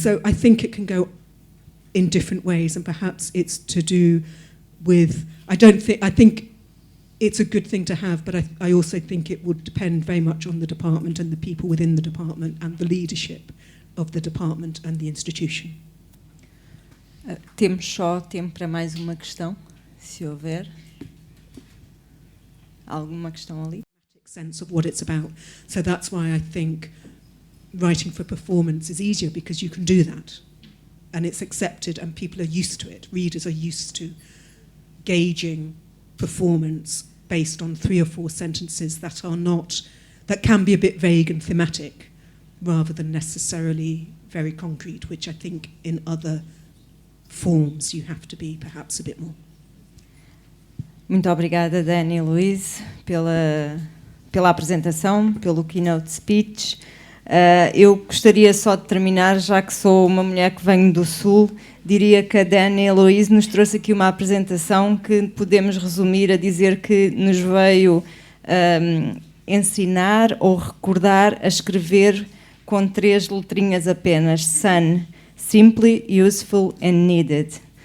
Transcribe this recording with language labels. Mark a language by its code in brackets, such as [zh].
[en] So I think it can go in different ways, and perhaps it's to do with, I think it's a good thing to have, but I also think it would depend very much on the department and the people within the department and the leadership of the department and the institution. [pt] Temos só tempo para mais uma questão, se houver. Alguma questão ali? [en] Sense of what it's about. So that's why I think writing for performance is easier, because you can do that. And it's accepted and people are used to it. Readers are used to gauging performance based on 3 or 4 sentences that can be a bit vague and thematic, rather than necessarily very concrete, which I think in other forms you have to be perhaps a bit more. [pt] Muito obrigada, Dany Louise, pela apresentação, pelo Keynote Speech. Eu gostaria só de terminar, já que sou uma mulher que venho do Sul, diria que a Dany Louise nos trouxe aqui uma apresentação que podemos resumir a dizer que nos veio ensinar ou recordar a escrever com 3 letrinhas apenas: [en] Sun, Simply, Useful and Needed.